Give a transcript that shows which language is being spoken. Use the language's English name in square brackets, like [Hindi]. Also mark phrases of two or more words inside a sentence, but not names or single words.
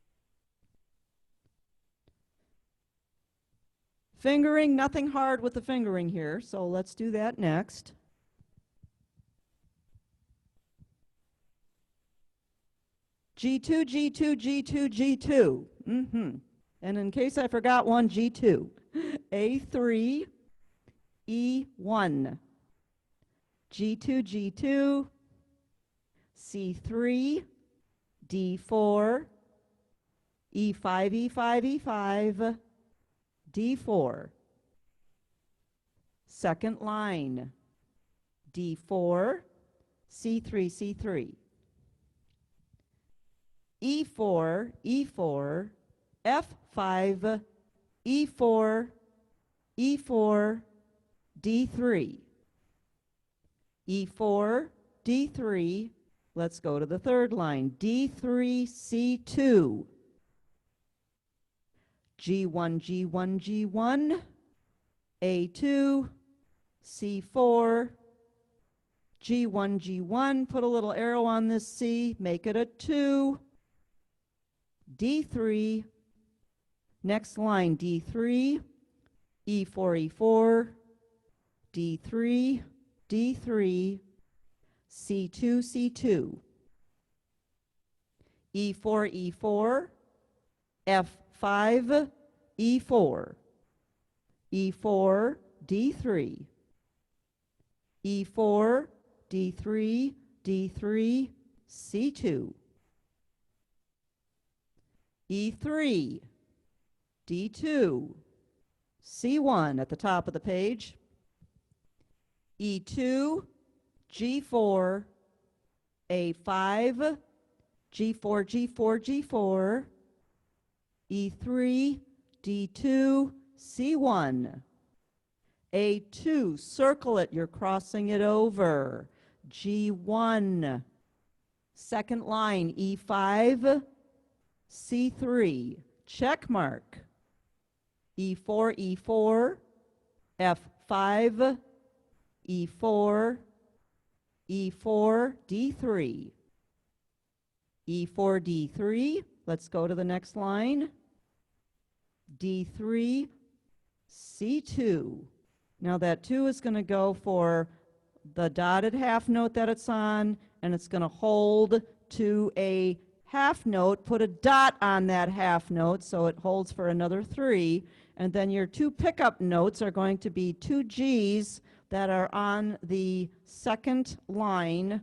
[English] Fingering, nothing hard with the fingering here, so let's do that next. G2, G2, G2, G2. And in case I forgot one, G2. A3, E1. G2, G2, C3, D4, E5, E5, E5, D4. Second line, D4, C3, C3. E4, E4, F5, E4, E4, D3. E4, D3. Let's go to the third line. D3, C2. G1, G1, G1. A2, C4. G1, G1. Put a little arrow on this C. Make it a 2. D3. Next line, D3. E4, E4. D3. D3, C2, C2, E4, E4, F5, E4, E4, D3, E4, D3, D3, C2, E3, D2, C1 at the top of the page, E2, G4, A5, G4, G4, G4, E3, D2, C1, A2, circle it, you're crossing it over, G1, second line, E5, C3, check mark, E4, E4, F5, E4, E4, D3, E4, D3, let's go to the next line, D3, C2. Now that 2 is going to go for the dotted half note that it's on, and it's going to hold to a half note, put a dot on that half note so it holds for another 3, and then your 2 pickup notes are going to be 2 G's that are on the second line.